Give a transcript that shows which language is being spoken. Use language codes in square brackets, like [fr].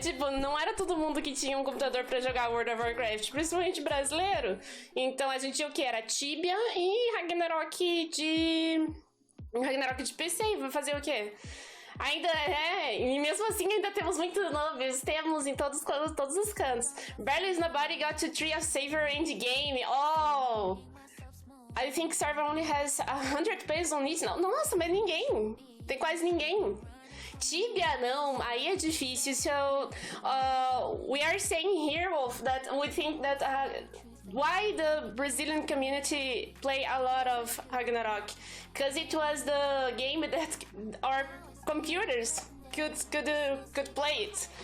[pt] Tipo, não era todo mundo que tinha um computador pra jogar World of Warcraft, principalmente brasileiro. Então a gente tinha o que? Era Tibia e Ragnarok de PC. Vai fazer o quê? Ainda e mesmo assim ainda temos muitos nomes, temos em todos os cantos. [en] Barely nobody got to Tree of Savior endgame. Oh, I think server only has 100 players on it. [pt] Nossa, mas ninguém, tem quase ninguém. Tibia não, aí é difícil. [en] So we are saying here, Wolf, that we think that why the Brazilian community play a lot of Ragnarok, because it was the game that our computers could play it.